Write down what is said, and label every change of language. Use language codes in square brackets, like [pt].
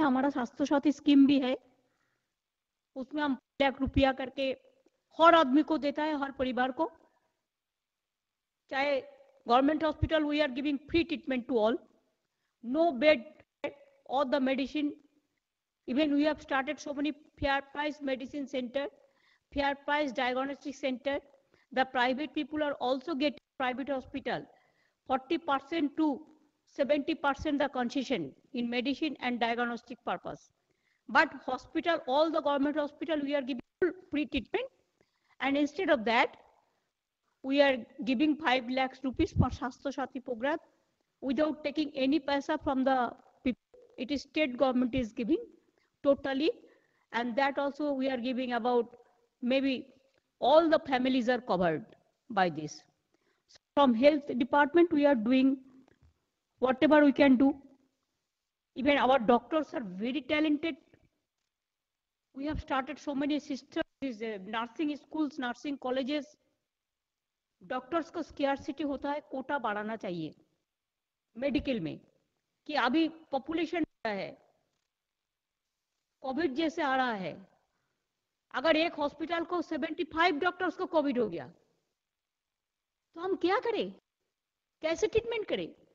[hi] हमारा स्वास्थ्य साथी स्कीम भी है, उसमें हम ₹1 करके हर आदमी को देता है, हर परिवार को. [en] चाहे government hospital, we are giving free treatment to all, no bed और the medicine. Even we have started so many fair price medicine center, fair price diagnostic center. The private people are also getting private hospital 40% to 70% the concession in medicine and diagnostic purpose. But hospital, all the government hospital, we are giving free treatment, and instead of that, we are giving 5 lakhs rupees for Swasthya Sathi program without taking any paisa from the people. It is state government is giving totally, and that also we are giving about maybe all the families are covered by this. So from health department we are doing whatever we can do. Even our doctors are very talented. We have started so many systems, nursing schools, nursing colleges. [hi] Doctors को scarcity होता है, कोटा बढ़ाना चाहिए medical में, कि अभी population है, Covid जैसे आ रहा है, अगर एक हॉस्पिटल को 75 डॉक्टर्स को कोविड हो गया तो हम क्या करें, कैसे ट्रीटमेंट करें?